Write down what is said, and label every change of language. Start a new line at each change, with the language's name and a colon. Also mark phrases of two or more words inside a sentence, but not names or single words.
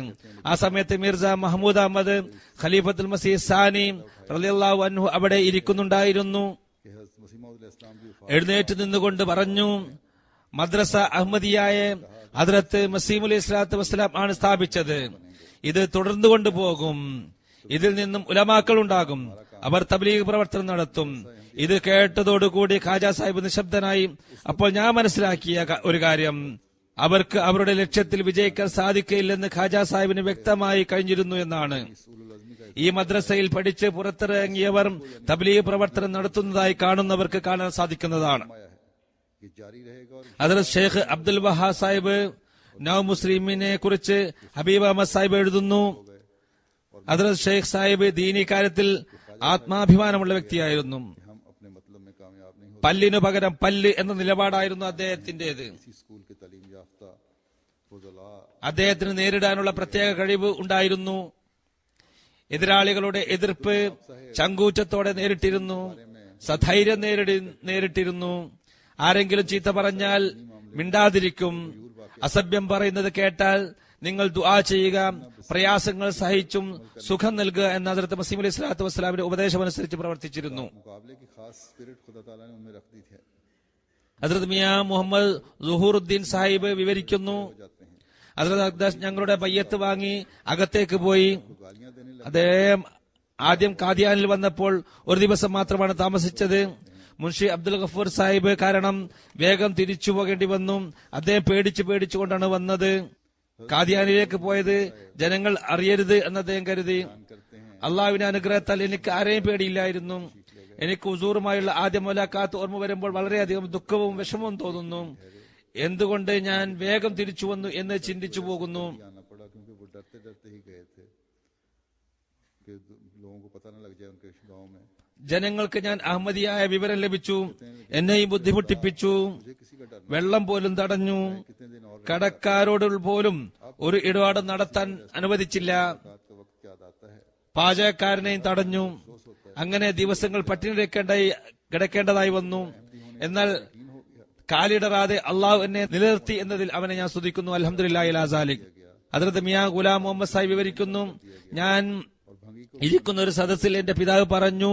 Malayalam: ആ സമയത്ത് മിർസ മഹ്മൂദ് അഹമ്മദ് ഖലീഫത്തുൽ മസീഹ് സാനി
Arabic: رضي الله عنه
Malayalam: അവിടെ ഇരിക്കുന്നുണ്ടായിരുന്നു.
Hindi: कि हज़रत मसीह मौद अलैहिस्सलाम की वफ़ात
Malayalam: എഴുന്നേറ്റ് നിന്നുകൊണ്ട് പറഞ്ഞു, മദ്രസ അഹമ്മദിയായെ ഹദ്രത്ത് മസീം
Arabic: عليه الصلاة والسلام
Malayalam: ആണ് സ്ഥാപിച്ചത്. ഇത് തുടർന്നു കൊണ്ടുപോകും. ഇതിൽ നിന്നും ഉലമാക്കൾ ഉണ്ടാകും. അവർ തബ്ലീഗ് പ്രവർത്തനം നടത്തും. ഇത് കേട്ടതോടുകൂടി ഖാജ സാഹിബ് നിശബ്ദനായി. അപ്പോൾ ഞാൻ മനസ്സിലാക്കിയ ഒരു കാര്യം, അവർക്ക് അവരുടെ ലക്ഷ്യത്തിൽ വിജയിക്കാൻ സാധിക്കില്ലെന്ന് ഖാജ സാഹിബിന് വ്യക്തമായി കഴിഞ്ഞിരുന്നു എന്നാണ്. ഈ മദ്രസയിൽ പഠിച്ച് പുറത്തിറങ്ങിയവർ തബ്ലീഗ് പ്രവർത്തനം നടത്തുന്നതായി കാണുന്നവർക്ക് കാണാൻ സാധിക്കുന്നതാണ്.
Hindi: है, ये जारी रहेगा और
Malayalam: ഹദ്രത്ത് ഷെയ്ഖ് അബ്ദുൽ വഹാ സാഹിബ് നൗ മുസ്ലിമിനെ കുറിച്ച് ഹബീബ് അഹമ്മദ് സാഹിബ് എഴുതുന്നു, ഹദ്രത്ത് ഷെയ്ഖ് സാഹിബ് ദീനി കാര്യത്തിൽ ആത്മാഭിമാനമുള്ള വ്യക്തിയായിരുന്നു.
Hindi: हम अपने मतलब में कामयाब नहीं हो
Malayalam: പല്ലിനു പകരം പല്ല് എന്ന നിലപാടായിരുന്നു അദ്ദേഹത്തിന്റേത്.
Hindi: इसी स्कूल के तालीम याफ्ता फुज़ला
Malayalam: അദ്ദേഹത്തിന് നേരിടാനുള്ള പ്രത്യേക കഴിവ് ഉണ്ടായിരുന്നു. എതിരാളികളുടെ എതിർപ്പ് ചങ്കൂറ്റത്തോടെ നേരിട്ടിരുന്നു. സധൈര്യം നേരിട്ടിരുന്നു. ആരെങ്കിലും ചീത്ത പറഞ്ഞാൽ മിണ്ടാതിരിക്കും. അസഭ്യം പറയുന്നത് കേട്ടാൽ നിങ്ങൾ ദുആ ചെയ്യുക, പ്രയാസങ്ങൾ സഹിച്ചും സുഖം നൽകുക എന്ന ഹദ്രത്ത് മസീഹ്
Arabic: عليه الصلاة والسلام
Malayalam: ഉപദേശമനുസരിച്ച് പ്രവർത്തിച്ചിരുന്നു.
Hindi: मुकाबले की खास स्पिरिट खुदा ताला ने उनमें रख दी थी
Malayalam: ഹദ്രത്ത് മിയാ മുഹമ്മദ് സുഹൂറുദ്ദീൻ സാഹിബ് വിവരിക്കുന്നു,
Hindi: जाते हैं,
Malayalam: ഹദ്രത്ത് അഖ്ദസ് ഞങ്ങളുടെ ബയ്യത്ത് വാങ്ങി അകത്തേക്ക് പോയി.
Hindi: गालियां देने लगे।
Malayalam: അദ്ദേഹം ആദ്യം കാദിയാനിൽ വന്നപ്പോൾ ഒരു ദിവസം മാത്രമാണ് താമസിച്ചത്. മുൻഷി അബ്ദുൽ ഗഫൂർ സാഹിബ് കാരണം വേഗം തിരിച്ചു പോകേണ്ടി വന്നു. അദ്ദേഹം പേടിച്ചുകൊണ്ടാണ് വന്നത്. കാദിയാനിലേക്ക് പോയത് ജനങ്ങൾ അറിയരുത് എന്ന് അദ്ദേഹം കരുതി. അള്ളാഹുവിന്റെ അനുഗ്രഹത്താൽ എനിക്ക് ആരെയും പേടിയില്ലായിരുന്നു. എനിക്ക് ഹുസൂറുമായുള്ള ആദ്യ മുലാഖാത്ത് ഓർമ്മ വരുമ്പോൾ വളരെയധികം ദുഃഖവും വിഷമവും തോന്നുന്നു. എന്തുകൊണ്ട് ഞാൻ വേഗം തിരിച്ചു വന്നു എന്ന് ചിന്തിച്ചു പോകുന്നു.
Hindi: आना पड़ा क्योंकि वो डरते डरते ही गए थे कि लोगों को पता न लग जाए उनके गांव में।
Malayalam: ജനങ്ങൾക്ക് ഞാൻ അഹമ്മദിയായ വിവരം ലഭിച്ചു. എന്നെയും ബുദ്ധിമുട്ടിപ്പിച്ചു.
Hindi: मुझे किसी का डर
Malayalam: വെള്ളം പോലും തടഞ്ഞു.
Hindi: कितने दिन और
Malayalam: കടക്കാരോട് പോലും ഒരു ഇടപാട് നടത്താൻ അനുവദിച്ചില്ല.
Hindi: रात का वक्त याद आता है।
Malayalam: പാചകക്കാരനെയും തടഞ്ഞു. അങ്ങനെ ദിവസങ്ങൾ പട്ടിണി കിടക്കേണ്ടതായി വന്നു. എന്നാൽ കാലിടറാതെ അള്ളാഹു എന്നെ നിലനിർത്തി എന്നതിൽ അവനെ ഞാൻ സ്തുതിക്കുന്നു.
Arabic: الحمد لله على ذلك.
Malayalam: ഹദ്രത്ത് മിയാ ഗുലാം മുഹമ്മദ് സാഹിബ് വിവരിക്കുന്നു, ഞാൻ ഇരിക്കുന്ന ഒരു സദസ്സിൽ എന്റെ പിതാവ് പറഞ്ഞു,